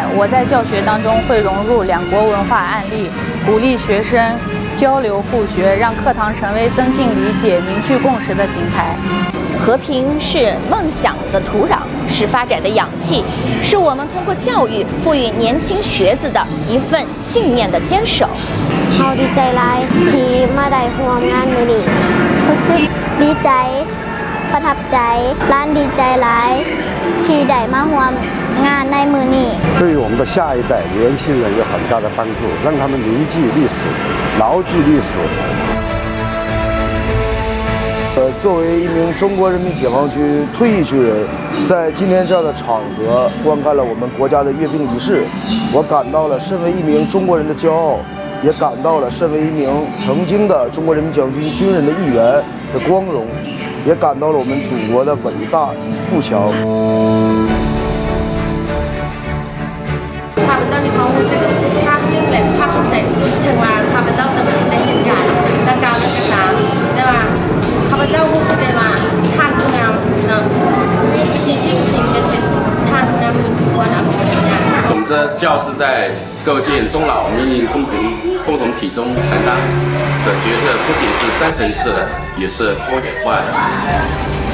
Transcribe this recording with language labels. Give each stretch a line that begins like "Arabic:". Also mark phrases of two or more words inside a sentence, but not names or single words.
Chinese: 我在教学当中会融入两国文化案例，鼓励学生交流互学，让课堂成为增进理解、凝聚共识的平台。和平是梦想的土壤，是发展的氧气，是我们通过教育赋予年轻学子的一份信念的坚守。
Lao: ເຮົາດີໃຈຫຼາຍທີ່ມາໄດ້ຮ່ວມງານມື້ນີ້ຮູ້ສຶກດີໃຈປະທັບໃຈຮ້ານດີໃຈຫຼາຍທີ່ໄດ້ມາຮ່ວມງານໃນມື້ນີ້
Chinese: 对于我们的下一代年轻人有很大的帮助，让他们铭记历史，牢记历史。作为一名中国人民解放军退役军人，在今天这样的场合观看了我们国家的阅兵仪式，我感到了身为一名中国人的骄傲，也感到了身为一名曾经的中国人民解放军军人的一员的光荣，也感到了我们祖国的伟大与富强。
Lao: ຂ້າພະເຈົ້າມີຄວາມຮູ້ສຶກຊາບຊຶ້ງແລະພາກພູມໃຈທີ່ສຸດເຖິງວ່າຂ້າພະເຈົ້າຈະບໍ່ໄດ້ເຫັນການດັ່ງກ່າວໃນກະນ້ຳແຕ່ວ່າຂ້າພະເຈົ້າຮູ້ສຶກໄດ້ວ່າທ່ານຜູ້ນຳ习近平ເປັນທ່ານຜູ້ນຳມີຄວນເອົາເປັນຢ່າງ
Chinese: 总之，教师在构建中老民营公平共同体中承担的角色，不仅是深层次的，也是多元化的。